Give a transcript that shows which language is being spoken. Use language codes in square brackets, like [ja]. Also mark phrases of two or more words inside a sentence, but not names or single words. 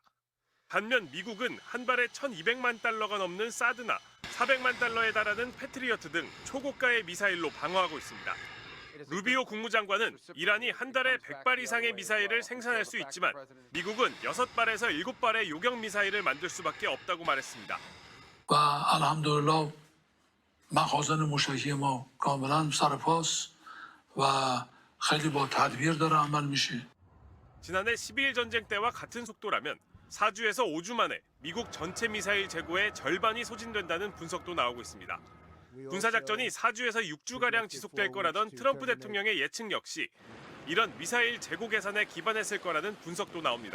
[ko] 반면 미국은 한 발에 1,200만 달러가 넘는 사드나 400만 달러에 달하는 패트리어트 등 초고가의 미사일로 방어하고 있습니다. 루비오 국무장관은 이란이 한 달에 100발 이상의 미사일을 생산할 수 있지만 미국은 6발에서 7발의 요격 미사일을 만들 수밖에 없다고 말했습니다. [fa] مخازن موشکی ما کاملا سر پاس و خیلی با تدبیر داره عمل میشه. [ko] 지난해 12일 전쟁 때와 같은 속도라면 4주에서 5주 만에 미국 전체 미사일 재고의 절반이 소진된다는 분석도 나오고 있습니다. 군사작전이 4주에서 6주가량 지속될 거라던 트럼프 대통령의 예측 역시 이런 미사일 재고 계산에 기반했을 거라는 분석도 나옵니다.